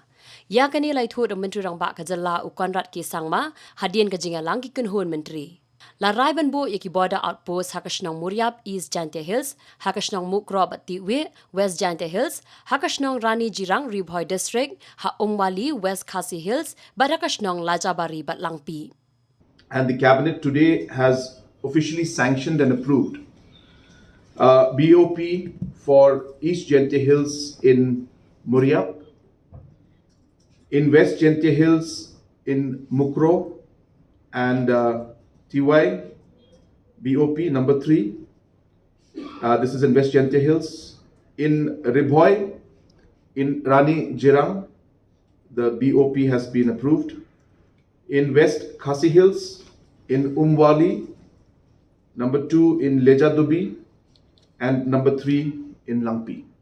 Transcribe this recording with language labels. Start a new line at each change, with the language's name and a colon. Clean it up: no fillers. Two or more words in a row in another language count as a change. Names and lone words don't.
Khasi: Ya kani lai thu menteri rang ba kajalla ukonrat ki sangma hadien kajing alang kikunhun menteri. La rai banbo ikiborder outpost hakashnong Muriab East Jaintia Hills, hakashnong Mukro Batiwe West Jaintia Hills, hakashnong Rani Jirang Ribhoi District, ha Umwali West Khasi Hills, badakashnong Lajabari Batlangpi.
English: And the cabinet today has officially sanctioned and approved BOP for East Jaintia Hills in Muriab, in West Jaintia Hills in Mukro and TY BOP number 3. This is in West Jaintia Hills. In Ribhoi, in Rani Jirang, the BOP has been approved. In West Khasi Hills, in Umwali, number 2 in Lejadubi, and number 3 in Langpi.